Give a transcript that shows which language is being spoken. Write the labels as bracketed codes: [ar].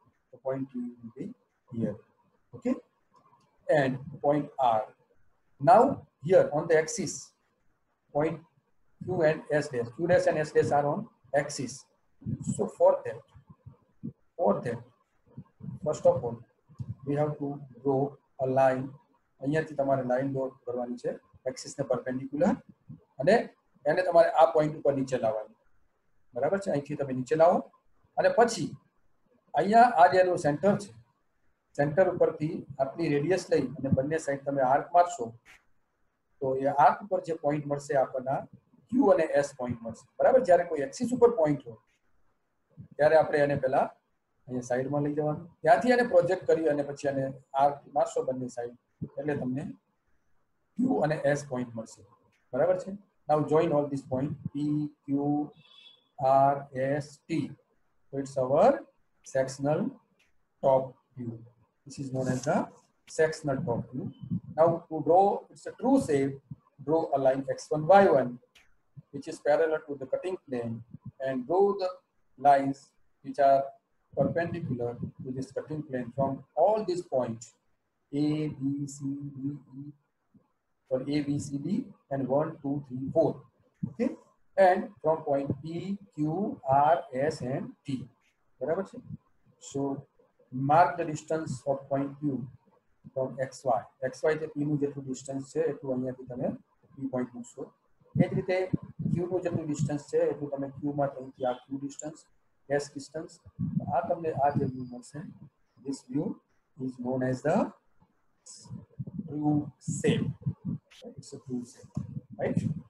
[en] So point T will be here. Okay. And point R. Now here on the axis, point Q and S dash. Q dash and S dash are on axis. So for that, first of all, we have to draw a line. [gu] અહીંયાથી તમારે line draw કરવાની છે એક્સિસને perpendicular, અને એને તમારે આ point ઉપર નીચે લાવવાની. બરાબર છે? અહીંથી તમે નીચે લાવો અને પછી અહીંયા આ જે એનું સેન્ટર છે, સેન્ટર ઉપરથી આટલી રેડિયસ લઈ અને બંને સાઈડ તમે આર્ક મારશો તો એ આર્ક ઉપર જે પોઈન્ટ મળશે આપણને ક્યુ અને એસ પોઈન્ટ મળશે. બરાબર? જ્યારે કોઈ એક્સિસ ઉપર પોઈન્ટ હોય ત્યારે આપણે એને પહેલા અહીંયા સાઈડમાં લઈ જવાનું, ત્યાંથી એને પ્રોજેક્ટ કરી અને પછી એને આર્ક મારશો બંને સાઈડ એટલે તમને ક્યુ અને એસ પોઈન્ટ મળશે. બરાબર છે? [en] Now join all this point P, Q, R, S, T. So it's our sectional top view. This is known as the sectional top view. Now to draw, it's a true shape, draw a line x1, y1 which is parallel to the cutting plane, and draw the lines which are perpendicular to this cutting plane from all these points A, B, C, D, E, or A, B, C, D, and 1, 2, 3, 4. Okay, and from point P, Q, R, S, and T. [gu] બરાબર છે? [en] So mark the distance of point Q from XY. [gu] XY જે P નું જેટલું distance છે એટલું અહીંયાથી તમે P point મૂકશો. એ જ રીતે Q નું જેટલું ડિસ્ટન્સ છે એટલું તમે Q માં અહીંથી આ Q ડિસ્ટન્સ, S ડિસ્ટન્સ, આ તમને આ જે વ્યૂ મળશે, [en] this view is known as the true shape. It's a true shape, right?